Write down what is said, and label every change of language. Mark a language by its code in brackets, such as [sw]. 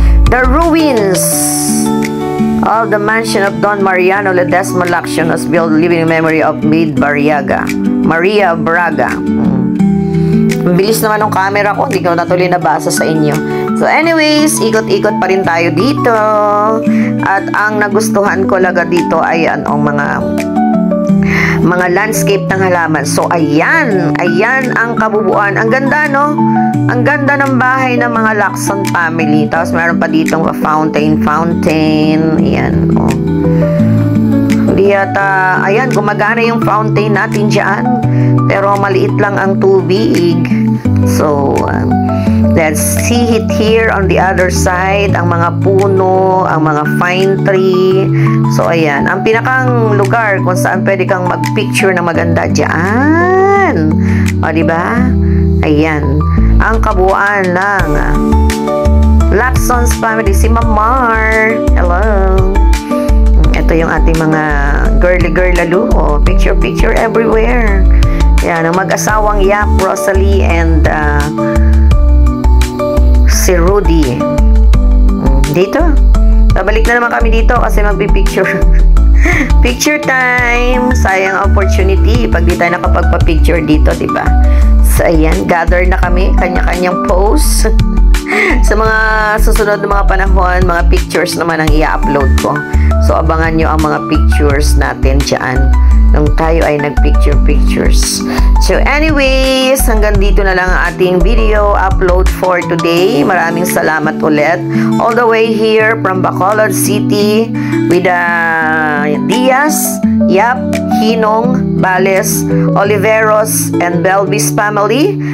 [en] The ruins of the mansion of Don Mariano Ledesma Lacson was built living in memory of Maid Maria Braga. [tl] Bilis naman ng camera ko. Hindi ko natuloy nabasa sa inyo. [en] So anyways, [tl] ikot-ikot pa rin tayo dito. At ang nagustuhan ko laga dito ay mga landscape ng halaman. So ayan ang kabubuan. Ang ganda, no? Ang ganda ng bahay ng mga Lacson family. Tapos meron pa ditong fountain. Ayan, Hindi yata, ayan, gumagana yung fountain natin dyan. Pero maliit lang ang tubig. So, [en] Let's see it here on the other side. [tl] Ang mga puno, ang mga pine tree. So, ayan. Ang pinakang lugar kung saan pwede kang mag-picture na maganda dyan. O, diba? Ayan. Ang kabuuan ng Lacson family. Si Mamar. Hello. Ito yung ating mga girly lalo. [en] Oh, picture everywhere. [tl] Yan, ang mag-asawang Yap, Rosalie, and si Rudy. Dito. Babalik na naman kami dito kasi magpipicture. [en] Picture time. [tl] Sayang opportunity pag di tayo nakapagpa-picture dito, diba? So, ayan. Gather na kami. Kanya-kanyang pose. Sa mga susunod na mga panahon, mga pictures naman ang i-upload ko. So, abangan nyo ang mga pictures natin dyan nung tayo ay nag-pictures. [en] So, anyways, [tl] hanggang dito na lang ang ating [en] video upload for today. [tl] Maraming salamat ulit. [en] All the way here from Bacolod City with Diaz, Yap, Hinong, Bales, Oliveros, and Belvis family.